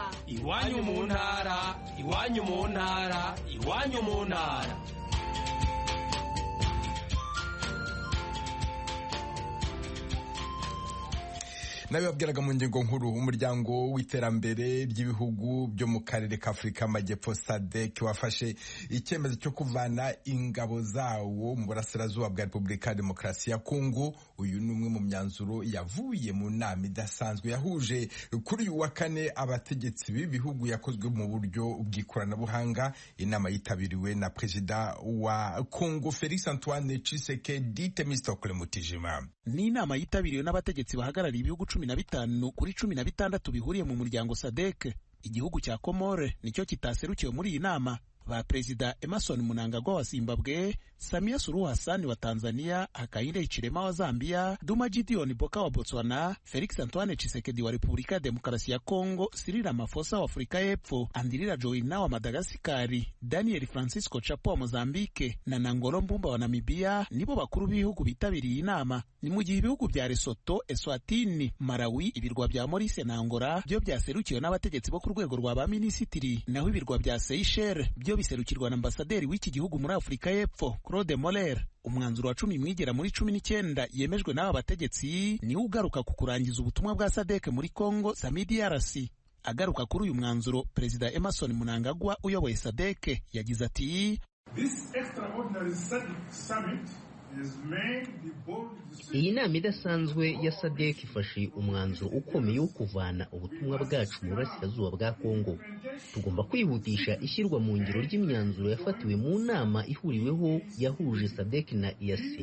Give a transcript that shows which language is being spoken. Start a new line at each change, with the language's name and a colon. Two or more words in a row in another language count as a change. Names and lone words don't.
Kinyarwanda: Iwanyu mu ntara, iwanyu mu ntara, iwanyu mu ntara. Nabibabwiraga mu ngingo nkuru, umuryango w'iterambere ry'ibihugu byo mu karere ka Afurika y'Amajyepfo SADC wafashe icyemezo cyo kuvana ingabo zawo mu burasirazuba bwa Repubulika ya Demokarasi ya Kongo. Uyu ni umwe mu myanzuro yavuye mu nama idasanzwe yahuje kuri uyu wa kane abategetsi b'ibihugu, yakozwe mu buryo bw'ikoranabuhanga. Inama yitabiriwe na Perezida wa Kongo Felix Antoine Tshisekedi Temistokle Mutijima. Ni inama yitabiriwe n'abategetsi bahagarariye ibihugu 15 kuri 16 bihuriye mu muryango SADC. Igihugu cya Komore nicyo kitaserukiwe muri iyi nama. Ba Perezida Emmerson Mnangagwa wa Zimbabwe, Samia Suluhu Hassan wa Tanzania, Hakainde Hichilema wa Zambia, Duma Gideon Boka wa Botswana, Felix Antoine Tshisekedi wa Repubulika ya Demokarasi ya Kongo, Cyril Ramaphosa wa Afrika y'Epfo, Andry Rajoelina wa Madagascar, Daniel Francisco Chapo wa Mozambique na Nangolo Mbumba wa Namibia nibo bakuru b'ibihugu bitabiriye inama. Ni mu gihe ibihugu bya Lesotho, Eswatini, Malawi, ibirwa bya Maurice na Angola byo byaserukiwe n'abategetsi bo ku rwego rwa ba minisitiri, naho ibirwa bya Seychelles byo biserukirwa na ambasaderi w'iki gihugu muri Afrika y'Epfo Claude Moller. Umwanzuro wa 10 mwigera muri 19 yemejwe n'aba bategetsi ni ugaruka ku kurangiza ubutumwa bwa SADC muri Kongo Samidi RC. Agaruka kuri uyu mwanzuro, Perezida Emmerson Mnangagwa uyoboye SADC yagize ati:
English: This extraordinary summit.
Kinyarwanda: Iyi nama idasanzwe ya SADC ifashe umwanzuro ukomeye wo kuvana ubutumwa bwacu mu burasirazuba bwa Kongo. Tugomba kwihutisha ishyirwa mu ngiro ry'imyanzuro yafatiwe mu nama ihuriweho yahuje SADC na EAC.